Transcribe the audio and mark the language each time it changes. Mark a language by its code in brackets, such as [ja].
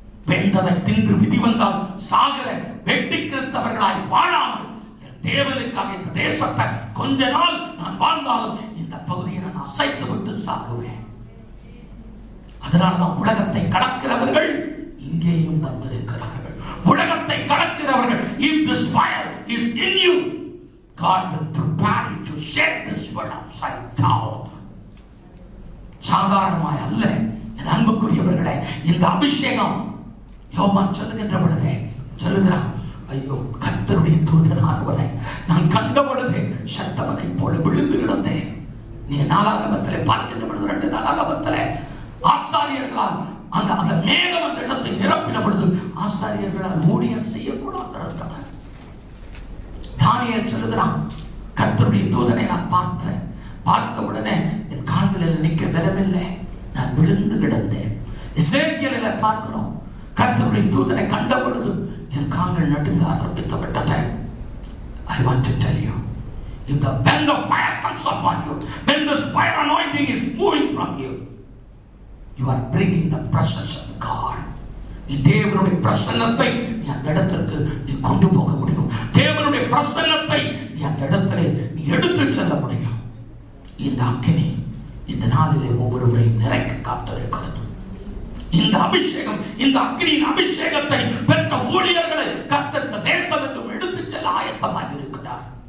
[ta] வெந்ததை தின்று விதி வந்தால் சாகிற வெட்டி கிறிஸ்தவர்களாய் வாழாமல் தேவனுக்காக இந்த தேசத்தை கொஞ்ச நாள் நான் வாழ்ந்தாலும் இந்த பகுதியை நான் அசைத்து விட்டு சாகுவேன். அதனால்தான் உலகத்தை கடக்கிறவர்கள் இங்கேயும் வந்திருக்கிறார்கள். உலகத்தை கடக்கிறவர்கள், [en] if this fire is in you, God will prepare you to shake this world upside down. [ta] சாதாரணமாய் அல்ல என் அன்புக்குரியவர்களே. இந்த அபிஷேகம் யோவான் சொல்லுகின்ற பொழுதே சொல்லுகிறான், ஐயோ கர்த்தருடைய தூதனானவரை நான் கண்ட பொழுதே சத்தவனை போல விழுந்து கிடந்தேன். நீ நாளாகமத்திலே பார்க்கின்ற பொழுது 2 நாளாகமத்திலே ஆசாரியர்களால் அந்த மேகம் அந்த இடத்தை நிரப்பின பொழுது ஆசாரியர்களால் ஊழியம் செய்யக்கூடாது இருந்தனர். தானியேல் சொல்லுகிறான், கர்த்தருடைய தூதனை நான் பார்த்த உடனே என் கால்களில் நிற்க பலமில்லை, நான் விழுந்து கிடந்தேன். எசேக்கியேலை பார்க்கிறோம், கர்த்தருடைய தூதனை கண்ட பொழுது என் கால்கள் நடுங்க ஆரம்பித்து விட்டது. [en] I want to tell you, when the fire comes upon you, when this fire anointing is moving from you, you are bringing the presence of God. [ta] நீ தேவனுடைய பிரசன்னத்தை நீ அந்த இடத்திற்கு நீ கொண்டு போக முடியும். தேவனுடைய பிரசன்னத்தை நீ அந்த இடத்திலே நீ எடுத்து செல்ல முடியும். இந்த அக்கினி இந்த நாளிலே ஒவ்வொருவரையும் நிறைக்க காத்திருக்கிறது. இந்த அபிஷேகம், இந்த அக்கினியின் அபிஷேகத்தை பெற்ற ஊழியர்களை கர்த்தர் தேசம் என்றும் எடுத்து செல்ல ஆயத்தமாக இருக்கிறார்.